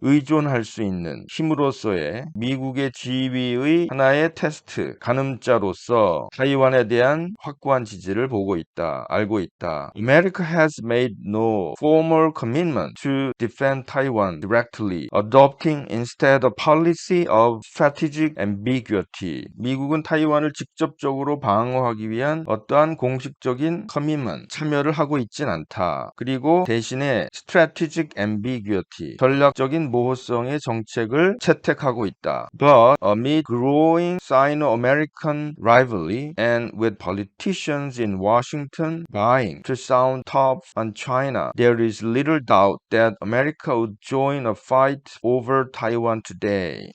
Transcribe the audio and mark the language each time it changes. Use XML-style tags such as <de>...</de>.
<ko>의존할 수 있는 힘으로서의 미국의 지위의 하나의 테스트, 가늠자로서 타이완에 대한 확고한 지지를 알고 있다.</ko> <en>America has made no formal commitment to defend Taiwan directly, adopting instead a policy of strategic ambiguity.</en> <ko>미국은 타이완을 직접적으로 방어하기 위한 어떠한 공식적인 커밋먼트, 참여를 하고 있진 않다. 그리고 대신에 strategic ambiguity, 전략적인 모호성의 정책을 채택하고 있다.</ko> <en>But amid growing Sino-American rivalry and with politicians in Washington vying to sound tough on China, there is little doubt that America would join a fight over Taiwan today.</en>